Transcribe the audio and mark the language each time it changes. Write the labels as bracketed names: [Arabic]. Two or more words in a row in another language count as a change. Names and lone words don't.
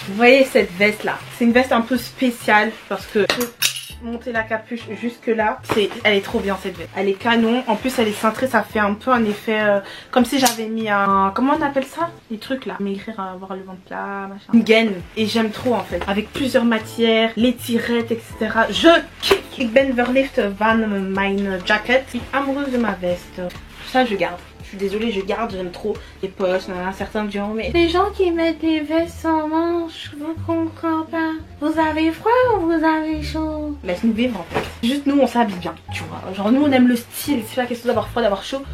[French] Vous voyez cette veste là, c'est une veste un peu spéciale parce que monter la capuche jusque là, elle est trop bien cette veste, elle est canon, en plus elle est cintrée, ça fait un peu un effet comme si j'avais mis un, comment on appelle ça, les trucs là, maigrir, avoir le ventre plat, machin, une gaine, et j'aime trop en fait, avec plusieurs matières, les tirettes etc, je kiffe. [Dutch] Ik ben verliefd van mijn jacket, [French] je suis amoureuse de ma veste, ça je garde. Je suis désolée, je garde, j'aime trop les poches, certains me diront mais les gens qui mettent des vestes sans manches, je vous comprends pas. Vous avez froid ou vous avez chaud? Laisse-nous vivre en fait. Juste nous on s'habille bien, tu vois. Genre nous on aime le style, c'est pas question d'avoir froid, d'avoir chaud.